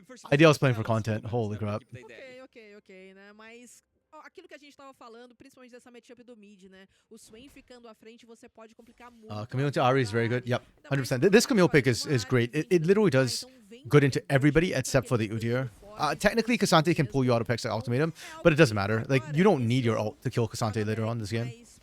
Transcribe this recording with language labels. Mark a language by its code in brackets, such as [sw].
[en] IDL is playing for content. Holy crap. [pt] Ok, né? Mas aquilo que a gente tava falando, principalmente dessa matchup do mid, né? O Swain ficando à frente, você pode complicar muito. [en] Camille to Ahri is very good. Yep, 100%. This Camille pick is great. It literally does good into everybody except for the Udyr. Technically, Cassante can pull you out of picks like Ultimatum, but it doesn't matter. Like, you don't need your ult to kill Cassante later on this game.